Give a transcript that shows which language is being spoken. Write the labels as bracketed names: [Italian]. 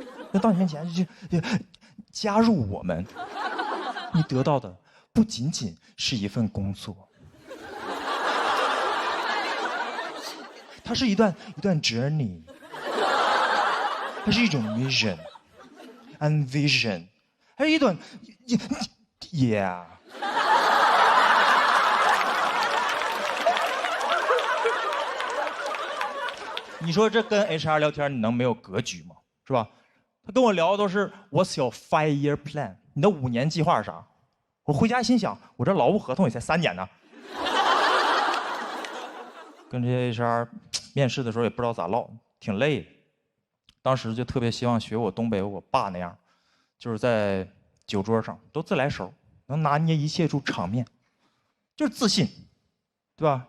[Chinese] 那到你面前就加入我们，你得到的不仅仅是一份工作，它是一段 journey， 它是一种 [English] mission and vision， [Chinese] 还是一段 yeah。你说这跟 HR 聊天，你能没有格局吗？是吧？他跟我聊的都是 [English] What's your 5-year plan？ [Chinese] 你的5年计划是啥？我回家心想，我这劳务合同也才3年呢。跟这些 HR 面试的时候也不知道咋唠，挺累的。当时就特别希望学我东北我爸那样，就是在酒桌上都自来熟，能拿捏一切出场面，就是自信，对吧？